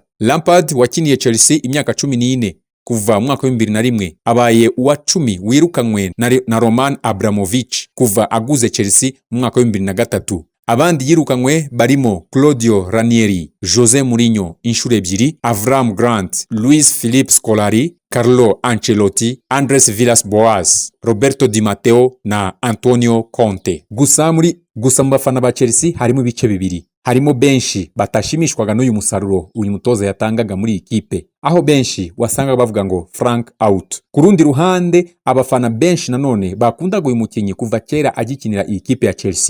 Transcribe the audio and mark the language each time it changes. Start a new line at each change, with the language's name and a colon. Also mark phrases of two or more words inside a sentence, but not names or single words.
Kinyarwanda: Lampard wakiniye Chelsea imyaka 14 kuva mu mwaka wa 2001, abaye uwa 10 wirukanywe na Roman Abramovich kuva aguze Chelsea mu mwaka wa 2003. Abandi yirukanywe barimo Claudio Ranieri, Jose Mourinho inshuro 2, Avram Grant, Luis Philippe Scolari, Carlo Ancelotti, Andres Villas-Boas, Roberto Di Matteo na Antonio Conte. Gusa mu bafana ba Chelsea harimo ibice bibiri. Harimo benshi batashimishwaga n'uyu musaruro uyu mutoza yatangaga muri ikipe, aho benshi wasanga bavuga ngo Frank out. Ku rundi ruhande, abafana benshi nanone bakundaga uyu mukinnyi kuva kera agikinira iyi kipe ya Chelsea.